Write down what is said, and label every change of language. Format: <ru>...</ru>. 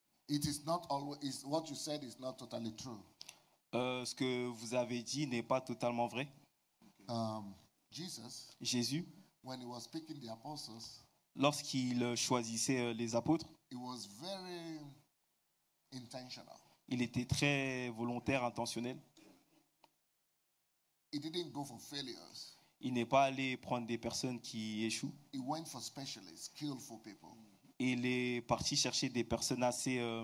<en>It is not always, what you said is not totally true.</en> <fr>Ce que vous avez dit n'est pas totalement vrai.</fr> <en>Jesus,</en> <fr>Jésus,</fr> <en>when he was picking the apostles,</en> <fr>lorsqu'il choisissait les apôtres,</fr> <en>it was very intentional.</en> <fr>il était très volontaire, intentionnel.</fr> <en>He didn't go for failures.</en> <fr>Il n'est pas allé prendre des personnes qui échouent.</fr> <en>He went for specialists, skillful people.</en> <fr>Et il est parti chercher des personnes assez</fr>